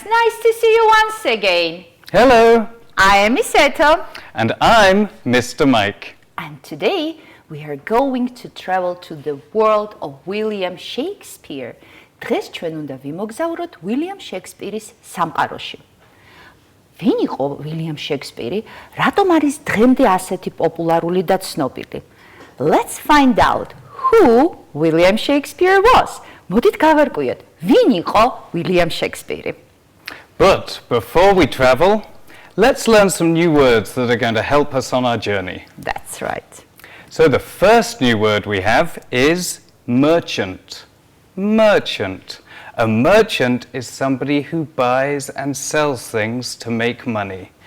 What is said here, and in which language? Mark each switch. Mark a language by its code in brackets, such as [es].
[en] Nice to see you once again. Hello. I am Miss Ethel. And I'm Mr. Mike. And today we are going to travel to the world of William Shakespeare. [ka] დღეს ჩვენ უნდა ვიმოგზაუროთ უილიამ შექსპირის სამყაროში. ვინ იყო უილიამ შექსპირი? რატომ არის დღემდე ასეთი პოპულარული და ცნობილი? [en] Let's find out who William Shakespeare was. [ka] მოდით გავარკვიოთ, ვინ იყო უილიამ შექსპირი? [en] But before we travel, let's learn some new words that are going to help us on our journey. That's right. So the first new word we have is merchant. Merchant. A merchant is somebody who buys and sells things to make money.